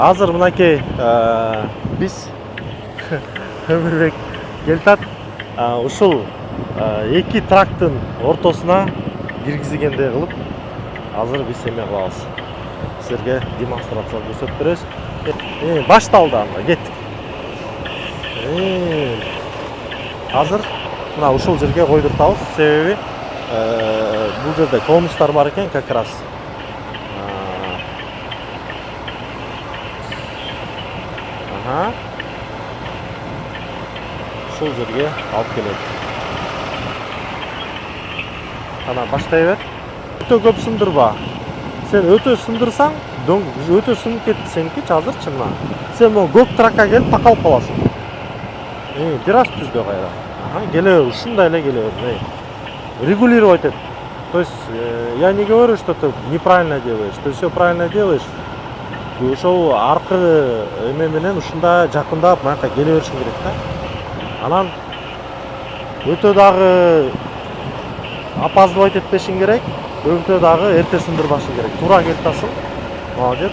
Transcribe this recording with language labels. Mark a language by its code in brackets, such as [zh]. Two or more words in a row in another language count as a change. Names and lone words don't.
[ky] Азыр мынакей биз Өмүрбек Келтат ушул эки трактын ортосуна киргизгендей кылып азыр биз эме кылабыз. Силерге демонстрация көрсөтүп беребиз. Башталды анда, кеттик. Азыр мына ушул жерге койдуртабыз. Себеби бул жерде конустар бар экен, [ru] как раз. [ky] Ушул жерге алып келет. Ана баштай бер. Өтө көп сындырба. Сен өтө сындырсаң, өтө сынып кетти сеники азыр чыннан. Сен могу көк тракка келип такалып каласың. Бир аз түздө кайра. Келе бер, ушундай эле келе бер. Регулировать эт. [ru] То есть я не говорю, что ты неправильно делаешь. Ты все правильно делаешь. [ky] Ошол аркы эме менен ушунда жакындап мынакка келе беришиң керек да. Анан өтө дагы опаздывать этпешиң керек. Өтө дагы эрте сындырбашың керек. Туура келип атасың. Молодец.